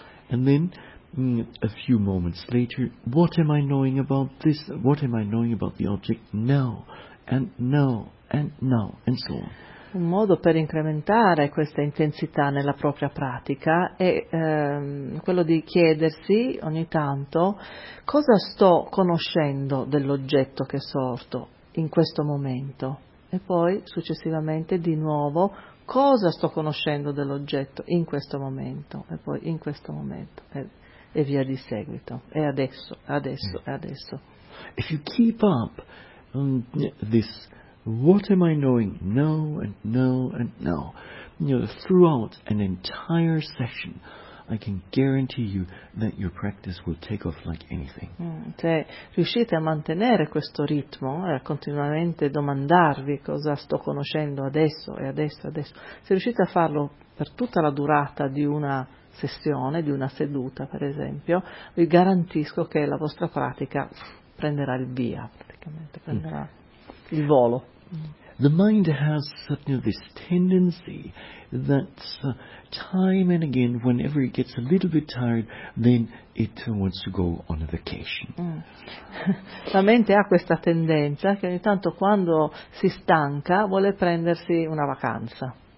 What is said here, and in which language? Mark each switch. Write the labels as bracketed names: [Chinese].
[English] And then a few moments later, what am I knowing about this? What am I knowing about the object now? And now? And now? And so on. [Italian] Un modo per incrementare questa intensità nella propria pratica è quello di chiedersi ogni tanto cosa sto conoscendo dell'oggetto che sorto in questo momento e poi successivamente di nuovo cosa sto conoscendo dell'oggetto in questo momento e poi in questo momento e via di seguito e adesso, adesso, adesso. [English] If you keep up this, what am I knowing now and now and now? Throughout an entire session, I can guarantee you that your practice will take off like anything. [Italian] Se riuscite a mantenere questo ritmo e a continuamente domandarvi cosa sto conoscendo adesso e adesso adesso, se riuscite a farlo per tutta la durata di una sessione, di una seduta, per esempio, vi garantisco che la vostra pratica prenderà il via, praticamente prenderà il volo. [English] The mind has this tendency that time and again, whenever it gets a little bit tired, then it wants to go on a vacation. [Italian] La mente ha questa tendenza che ogni tanto quando si stanca vuole prendersi una vacanza.